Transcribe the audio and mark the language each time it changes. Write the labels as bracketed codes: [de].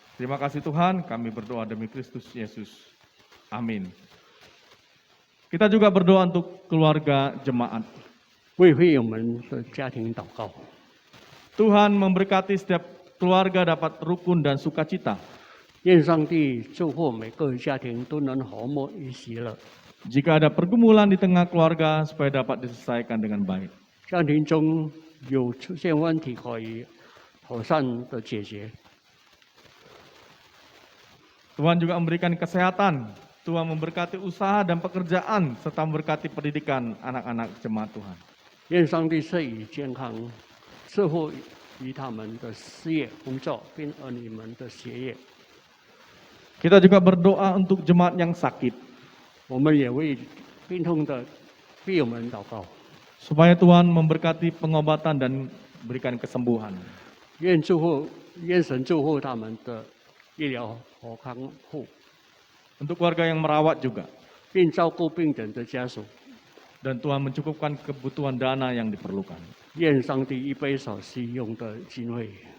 [id] Terima kasih Tuhan, kami berdoa demi Kristus Yesus. Amin. Kita juga berdoa untuk keluarga jemaat. [zh] 为会友们的家庭祷告， [id] Tuhan memberkati setiap keluarga dapat rukun dan sukacita. [zh] 愿上帝祝福每个家庭都能和睦一喜乐， [id] Jika ada pergumulan di tengah keluarga supaya dapat diselesaikan dengan baik. [zh] 家庭中有出现问题可以妥善的解决。 [id] Tuhan juga memberikan kesehatan. Tuhan memberkati usaha dan pekerjaan serta memberkati pendidikan anak-anak jemaat Tuhan. [zh] 愿上帝赐予健康，赐福于他们的事业、工作，并儿女们的学业。 [id] Kita juga berdoa untuk jemaat yang sakit. [zh] 我们也为病痛的病友们祷告， [id] Supaya Tuhan memberkati pengobatan dan berikan kesembuhan. [zh] 愿神祝福他们的医疗和康复， [id] Untuk keluarga yang merawat juga. [zh] 并照顾病人的家属。 [id] Dan Tuhan mencukupkan kebutuhan dana yang diperlukan. [zh] 愿上帝预备所需用的经费，